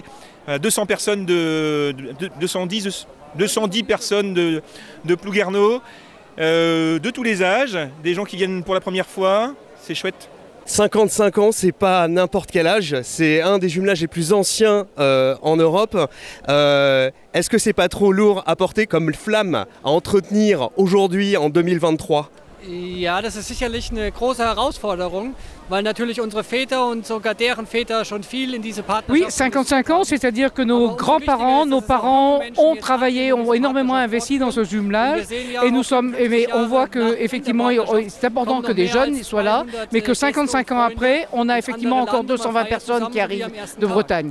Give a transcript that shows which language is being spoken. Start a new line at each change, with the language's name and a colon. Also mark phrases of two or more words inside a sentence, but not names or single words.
French: 200 personnes 210 personnes de Plouguerneau, de tous les âges, des gens qui viennent pour la première fois, c'est chouette. 55 ans, c'est pas n'importe quel âge, c'est un des jumelages les plus anciens en Europe. Est-ce que c'est pas trop lourd à porter comme flamme à entretenir aujourd'hui en 2023?
German: Ja, das ist sicherlich eine große Herausforderung, weil natürlich unsere Väter und sogar deren Väter schon viel in diese Partnerschaft.
French: Oui, 55 ans, c'est-à-dire que nos grands-parents, nos parents ont travaillé, ont énormément investi dans ce jumelage et mais on voit que effectivement c'est important que des jeunes soient là, mais que 55 ans après, on a effectivement encore 220 personnes qui arrivent de Bretagne.